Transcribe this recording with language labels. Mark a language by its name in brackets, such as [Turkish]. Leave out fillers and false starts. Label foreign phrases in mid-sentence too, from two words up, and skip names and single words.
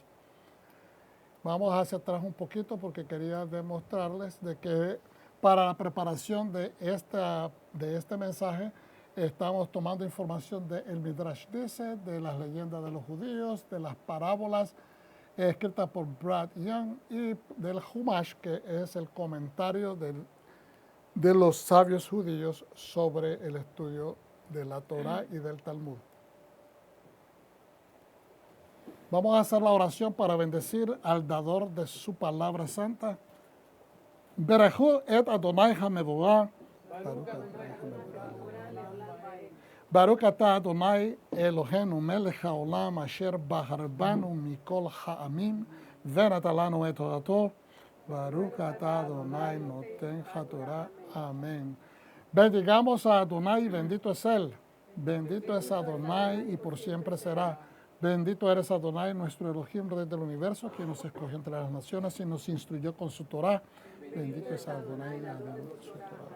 [Spanish] Vamos hacia atrás un poquito porque quería demostrarles de que para la preparación de este mensaje estamos tomando información del Midrash Dice, de las leyendas de los judíos, de las parábolas escritas por Brad Young y del Humash, que es el comentario de los sabios judíos sobre el estudio de la Torá y del Talmud. Vamos a hacer la oración para bendecir al dador de su palabra santa. [Hebrew] ברכו את אדוני המבורך. ברוך אתה אדוני אלוהינו מלך העולם אשר בחרבנו מכל העמים ונתן לנו את תורתו. ברוך אתה אדוני נותן התורה. [Spanish] Amén. Bendigamos a Adonai, bendito es Él. Bendito es Adonai y por siempre será. Bendito eres Adonai, nuestro Elohim, Rey del universo, quien nos escogió entre las naciones y nos instruyó con su Torah. Bendito es Adonai, bendito es su Torah.